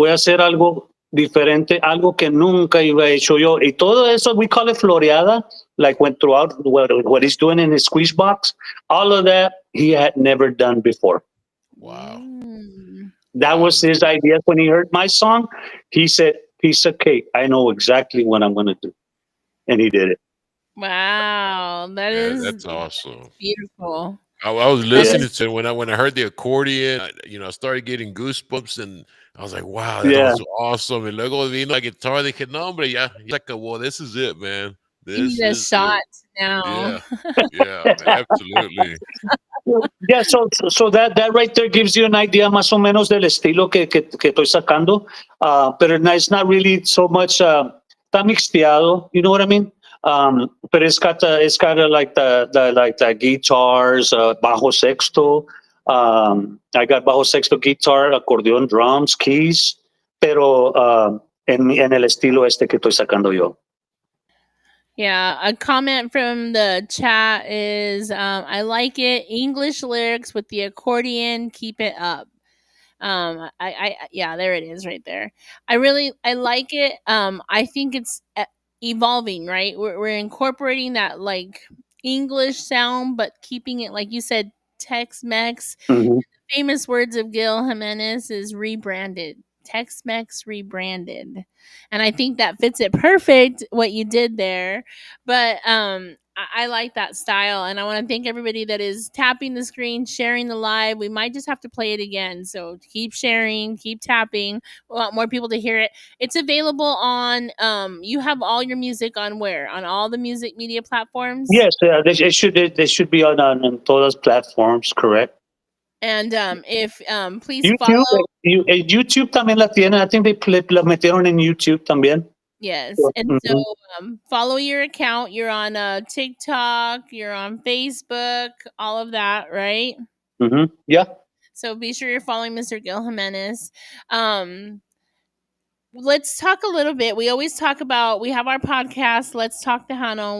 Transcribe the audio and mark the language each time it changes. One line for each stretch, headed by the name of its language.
Spanish: Voy a hacer algo diferente, algo que nunca iba hecho yo. Y todo eso,
English: we call it floreada, like went throughout what he's doing in his squeeze box. All of that he had never done before. Wow. That was his idea when he heard my song. He said, piece of cake. I know exactly what I'm going to do. And he did it. Wow, That's awesome. beautiful. I was listening to it when I heard the accordion. I started getting goosebumps, and I was like, "Wow, that was awesome!"
Spanish: And luego vino la guitar. Dije, "No, hombre, ya."
English: Like, well, this is it, man. You This need a is shot it. now. Yeah, absolutely. Yeah, so that right there gives you an idea
Spanish: más o menos del estilo que estoy sacando.
English: But it's not really so much
Spanish: está mixteado,
English: you know what I mean? But it's got like the guitars, bajo sexto. I got bajo sexto guitar, acordeón, drums, keys,
Spanish: pero en el estilo este que estoy sacando yo.
English: Yeah, a comment from the chat is I like it. English lyrics with the accordion, keep it up. Yeah, there it is right there. I like it. I think it's evolving, right? We're incorporating that like English sound, but keeping it like you said, Tex Mex. Mhm. Famous words of Gil Jimenez is rebranded. Tex Mex rebranded. And I think that fits it perfect what you did there. But I like that style. And I want to thank everybody that is tapping the screen, sharing the live. We might just have to play it again. So keep sharing, keep tapping. We want more people to hear it. It's available on you have all your music on where? On all the music media platforms? Yes, they should be on todas platforms, correct? And if please YouTube, follow.
Spanish: YouTube también la tiene.
English: I think
Spanish: la metieron en YouTube también.
English: Yes. And so Mhm, follow your account. You're on TikTok, you're on Facebook, all of that, right? yeah. So be sure you're following Mr. Gil Jimenez. Um, let's talk a little bit. We always talk about, we have our podcast, Let's Talk Tejano.